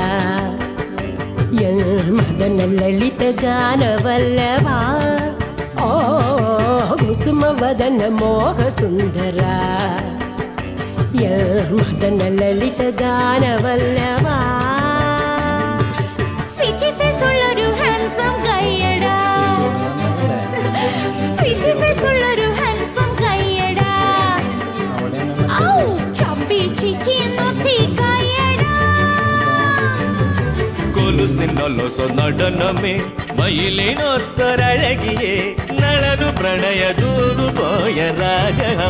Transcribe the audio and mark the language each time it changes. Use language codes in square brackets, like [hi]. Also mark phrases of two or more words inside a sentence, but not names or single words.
[kn] ಮದನ ಲಲಿತ ಗಾನವಲ್ಲವಾ ಓ ಕುಸುಮ ವದನ ಮೋಹ ಸುಂದರ ಮದನ ಲಲಿತ ಗಾನವಲ್ಲವಾ [en] sweety face [ml] ഉള്ളൊരു ഹാൻസം കയ്യടാ [en] sweety face [ml] ഉള്ളൊരു ഹാൻസം കയ്യടാ ഔ ചമ്പി ചിക്കി നോട്ടി കയ്യടാ കൊലുസിനൊലൊസ നടനമേ മയിലിനൊത്തൊരഴകിയേ നളനു പ്രണയ ദൂതു പോയ രാഗ